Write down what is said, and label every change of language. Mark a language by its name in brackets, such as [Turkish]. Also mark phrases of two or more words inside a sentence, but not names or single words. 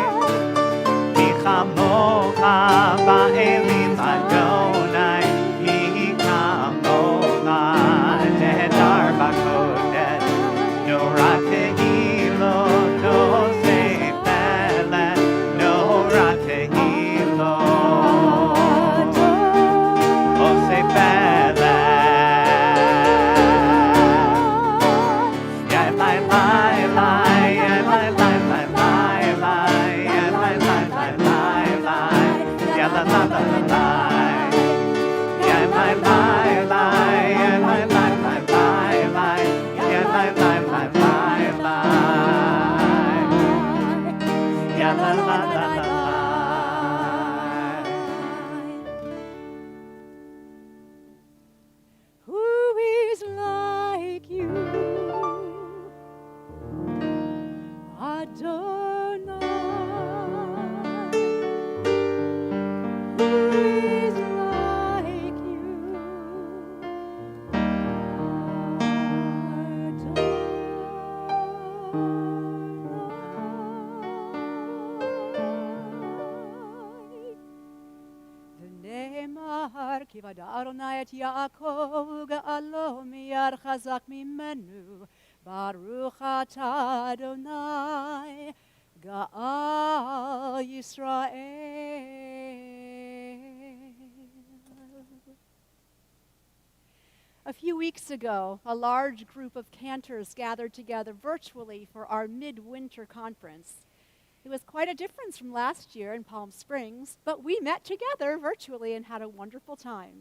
[Hebrew] מי כמוכה באלים אדוני, מי כמוכה נאדר בקודש, נורא תהילות עושה פלא, נורא תהילות עושה פלא. Yeah, lai, lai, lai, yeah, lai, lai, lai, lai, lai, yeah, lai, lai, lai, lai, lai, yeah, la, la, la, la, la. Yeah, lai, lai, lai, yeah, lai, lai, lai, lai, lai, yeah, lai, lai, lai, lai, lai, yeah, la, la, la, la, la. [English] Who is like you, [Hebrew] אדוני? [English] Who is like you, Adonai? [Hebrew] ונאמר כי ודע אדוני את יעקב וגאלו מיד חזק ממנו, ברוך אתה אדוני גאל ישראל. [English] A few weeks ago, a large group of cantors gathered together virtually for our midwinter conference. It was quite a difference from last year in Palm Springs, but we met together virtually and had a wonderful time.